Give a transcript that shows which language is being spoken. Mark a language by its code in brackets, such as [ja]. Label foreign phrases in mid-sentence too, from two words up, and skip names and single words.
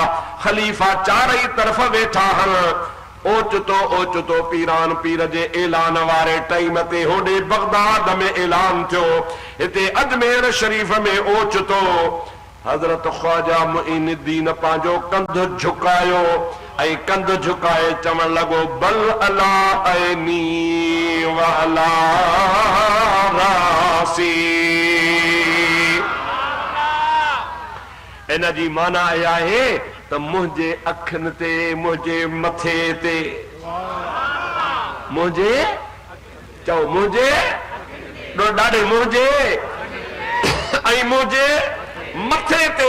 [sd] ख़लीफ़ा चारई तरफ़ वेठा आहिनि। ओचितो ओचितो पीरान पीर जे ऐलान वारे टाइम ते होॾे बगदाद में ऐलान थियो, हिते अजमेर शरीफ़ में ओचितो हज़रत ख्वाजा मुईनुद्दीन पंहिंजो कंधु झुकायो ऐं कंधु झुकाए चवण लॻो [ar] بل على عيني وعلى رأسي. [sd] इन जी माना इहा आहे त मुंहिंजे अखियुनि ते, मुंहिंजे मथे ते, मुंहिंजे चओ मुंहिंजे ॾाढे मुंहिंजे ऐं मुंहिंजे मथे ते।